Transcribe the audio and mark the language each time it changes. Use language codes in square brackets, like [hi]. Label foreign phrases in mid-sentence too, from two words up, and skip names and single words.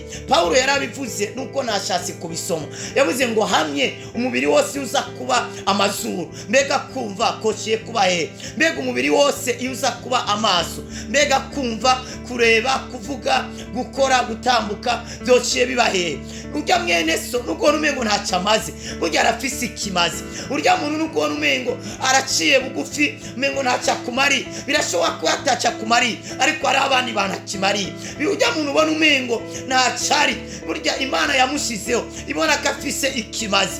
[rn] Paulo yarabivuze nuko nashatse kubisoma, yavuze ngo hamwe umubiri wose uza kuba amazuru, mbega kumva kociye kuba he? Mbega umubiri wose uza kuba amaso, mbega kumva, kureba, kuvuga, gukora, gutambuka, byociye biba he? Urya mwene so nuko numengo ntacyo amaze, burya arafise ikimaze. Urya muntu nuko numengo araciye bugufi, mengo ntacyo akumari. Birashoboka ko ataca kumari, ariko ari abandi banakimari. Urya muntu ubona umengo ntacari, burya Imana yamushizeho ibona ko afise ikimaze.